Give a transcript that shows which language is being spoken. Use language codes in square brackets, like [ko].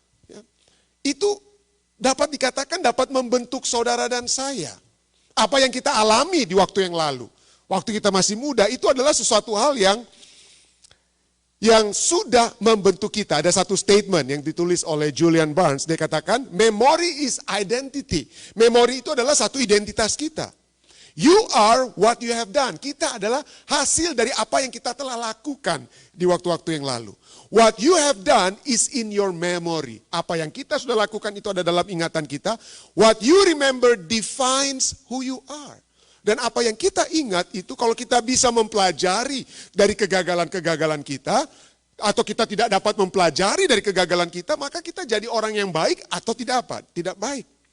[id] Ya, itu dapat dikatakan dapat membentuk saudara dan saya. Apa yang kita alami di waktu yang lalu. Waktu kita masih muda, itu adalah sesuatu hal yang sudah membentuk kita. Ada satu statement yang ditulis oleh Julian Barnes. Dia katakan, [en] memory is identity. [id] Memori itu adalah satu identitas kita. [en] You are what you have done. [id] Kita adalah hasil dari apa yang kita telah lakukan di waktu-waktu yang lalu. [en] What you have done is in your memory. [id] Apa yang kita sudah lakukan itu ada dalam ingatan kita. [en] What you remember defines who you are. [id] Dan apa yang kita ingat itu kalau kita bisa mempelajari dari kegagalan-kegagalan kita, atau kita tidak dapat mempelajari dari kegagalan kita, maka kita jadi orang yang baik atau tidak baik.